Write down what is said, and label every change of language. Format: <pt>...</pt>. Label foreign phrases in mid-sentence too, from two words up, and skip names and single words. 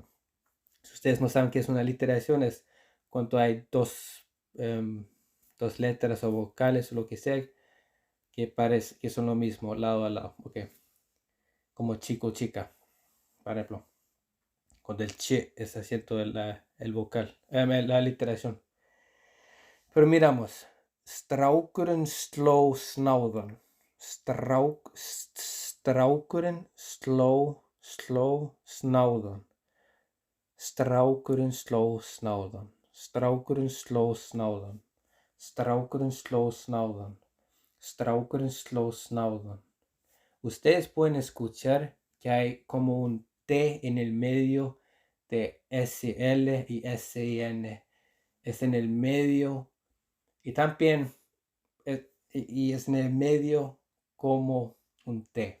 <es>Si ustedes no saben qué es una literación, es cuando hay dos letras o vocales o lo que sea que son lo mismo lado a lado. Okay. Como chico, chica. Por ejemplo, cuando el che es acento el vocal, la literación. Pero miramos.</es> <is>Strákurinn sló snáðan. Strákurinn sló snáðan. Strákurinn sló snáðan. Strákurinn sló snáðan. Strákurinn sló snáðan. Strákurinn sló snáðan.</is> <es>Ustedes pueden escuchar que hay como un T en el medio de SL y SIN. Es en el medio. Y también y es en el medio como un T.</es>